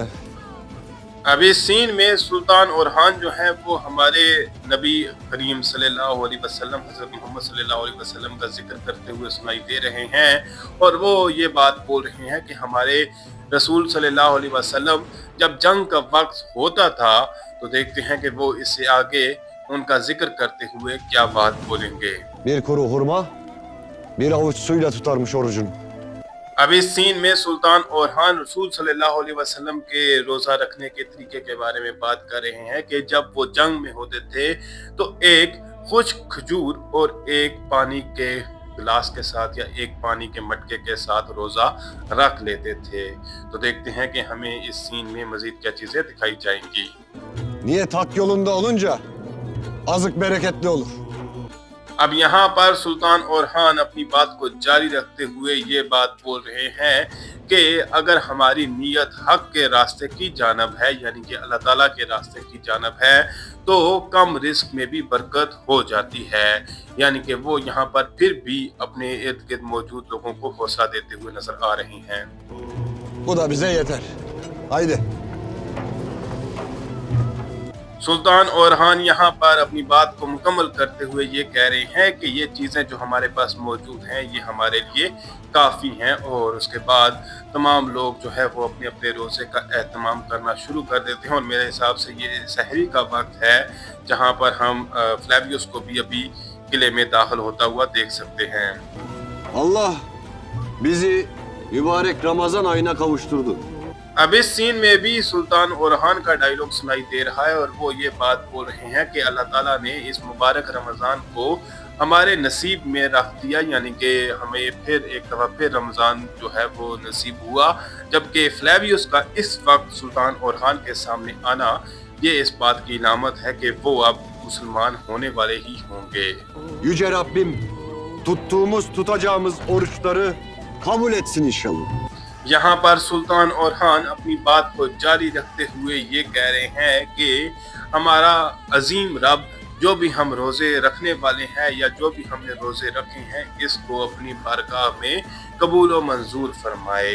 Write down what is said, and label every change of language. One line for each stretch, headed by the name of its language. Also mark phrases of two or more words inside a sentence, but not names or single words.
Urdu: اب اس سین میں سلطان اورحان جو ہے وہ ہمارے نبی کریم
Arabic: صلى الله عليه وسلم
Urdu: حضرت محمد
Arabic: صلى الله عليه وسلم
Urdu: کا ذکر کرتے ہوئے سنائی دے رہے ہیں اور وہ یہ بات بول رہے ہیں کہ ہمارے رسول
Arabic: صلى الله عليه وسلم
Urdu: جب جنگ کا وقت ہوتا تھا تو دیکھتے ہیں کہ وہ اس سے آگے ان کا ذکر کرتے ہوئے کیا بات بولیں گے.
Turkish: bir kuru hurma, bir avuç suyla tutarmış orucunu.
Urdu: اب اس سین میں سلطان اورحان رسول
Arabic: صلى الله عليه وسلم
Urdu: کے روزہ رکھنے کے طریقے کے بارے میں بات کر رہے ہیں کہ جب وہ جنگ میں ہوتے تھے تو ایک خشک کھجور اور ایک پانی کے گلاس کے ساتھ یا ایک پانی کے مٹکے کے ساتھ روزہ رکھ لیتے تھے. تو دیکھتے ہیں کہ ہمیں اس سین میں مزید کیا چیزیں دکھائی جائیں گی.
Turkish: Niyet hak yolunda olunca azık bereketli olur.
Urdu: اب یہاں پر سلطان اورحان اپنی بات کو جاری رکھتے ہوئے یہ بات بول رہے ہیں کہ اگر ہماری نیت حق کے راستے کی جانب ہے، یعنی کہ اللہ تعالیٰ کے راستے کی جانب ہے، تو کم رزق میں بھی برکت ہو جاتی ہے. یعنی کہ وہ یہاں پر پھر بھی اپنے ارد گرد موجود لوگوں کو حوصلہ دیتے ہوئے نظر آ رہے ہیں.
Turkish: Bu da bize yeter. Haydi.
Urdu: سلطان اورحان یہاں پر اپنی بات کو مکمل کرتے ہوئے یہ کہہ رہے ہیں کہ یہ چیزیں جو ہمارے پاس موجود ہیں یہ ہمارے لیے کافی ہیں اور اس کے بعد تمام لوگ جو ہے وہ اپنے اپنے روزے کا اہتمام کرنا شروع کر دیتے ہیں اور میرے حساب سے یہ سحری کا وقت ہے جہاں پر ہم فلیویس کو بھی ابھی قلعے میں داخل ہوتا ہوا دیکھ سکتے ہیں.
Turkish: Allah bizi mübarek Ramazan ayına kavuşturdu.
Urdu: اب اس سین میں بھی سلطان اورحان کا ڈائیلاگ سنائی دے رہا ہے اور وہ یہ بات بول رہے ہیں کہ اللہ تعالیٰ نے اس مبارک رمضان کو ہمارے نصیب میں رکھ دیا. یعنی کہ ہمیں پھر ایک دفعہ پھر رمضان جو ہے وہ نصیب ہوا، جبکہ فلیویس کا اس وقت سلطان اورحان کے سامنے آنا یہ اس بات کی علامت ہے کہ وہ اب مسلمان ہونے والے ہی ہوں گے.
Turkish: Yüce Rabbim tuttuğumuz tutacağımız oruçları kabul etsin inşallah.
Urdu: یہاں پر سلطان اورحان اپنی بات کو جاری رکھتے ہوئے یہ کہہ رہے ہیں کہ ہمارا عظیم رب جو بھی ہم روزے رکھنے والے ہیں یا جو بھی ہم نے روزے رکھے ہیں اس کو اپنی بارگاہ میں قبول و منظور فرمائے.